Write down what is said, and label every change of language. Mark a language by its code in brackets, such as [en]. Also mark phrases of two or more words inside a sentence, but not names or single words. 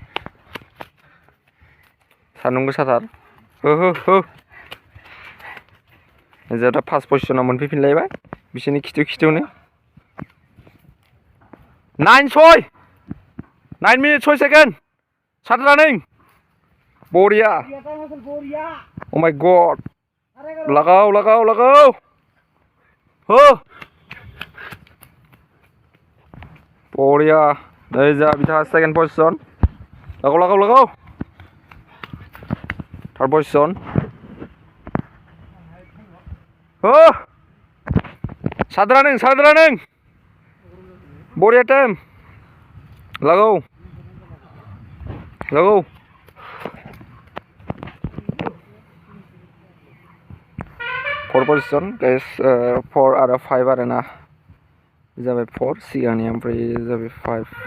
[brx] सान्दुं गोसाथार जोंहा दा फार्स्ट पजिशनाव मोनफैफिनलायबाय बिसोरनि खिथुनो 9 मिनिट 6 सेकेन्ड 7 रानिं बरिया [en] Oh my god [brx] लगाव बरिया नै जा बिथाङा [en] second position [brx] लगाव [en] third position [brx] हो साद्रा नों बरिया टाइम लगाव [en] four position guys [brx] 4 आरो 5 आरो ना जाबाय 4 सिगांनि ओमफ्राय जाबाय 5